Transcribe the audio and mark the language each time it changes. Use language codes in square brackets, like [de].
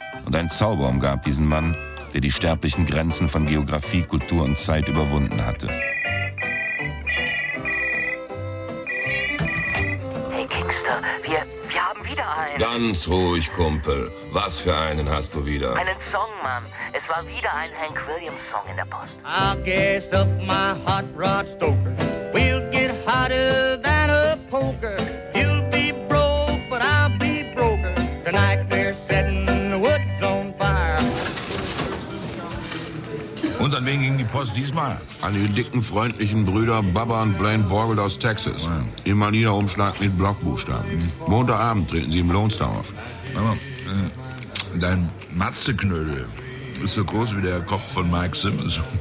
[de] Und ein Zauber umgab diesen Mann, der die sterblichen Grenzen von Geografie, Kultur und Zeit überwunden hatte. Hey Kingster, wir haben wieder einen. Ganz ruhig, Kumpel. Was für einen hast du wieder? Einen Song, Mann. Es war wieder ein Hank Williams-Song in der Post. [en] I'll guess if my hot rod stoker will get hotter than a poker. You'll be broke, but I'll be broker. Tonight they're setting the woods on fire. [de] Und an wen ging die Post diesmal? An die dicken, freundlichen Brüder Bubba und Blaine Borgelt aus Texas. Im Manila-Umschlag mit Blockbuchstaben. Montagabend treten sie im Lone Star auf. Mama, dein Matzeknödel ist so groß wie der Koch von Mike Simmons.